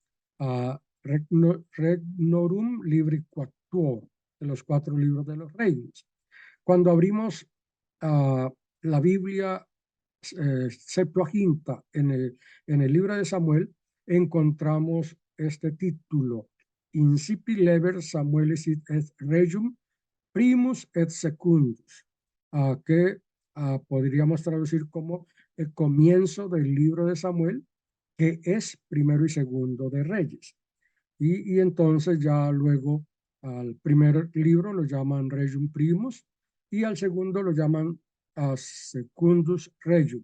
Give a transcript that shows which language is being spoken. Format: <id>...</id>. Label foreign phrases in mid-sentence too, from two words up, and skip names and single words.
<es>Regnorum Libri Quatuor, de los 4 libros de los Reyes. Cuando abrimos la Biblia Septuaginta en el libro de Samuel, encontramos este título:</es> <la>Incipi lever Samuelis et Regium primus et secundus,</la> <es>que podríamos traducir como el comienzo del libro de Samuel, que es primero y segundo de Reyes. Y entonces ya luego al primer libro lo llaman Regium Primus y al segundo lo llaman Secundus Regium.</es>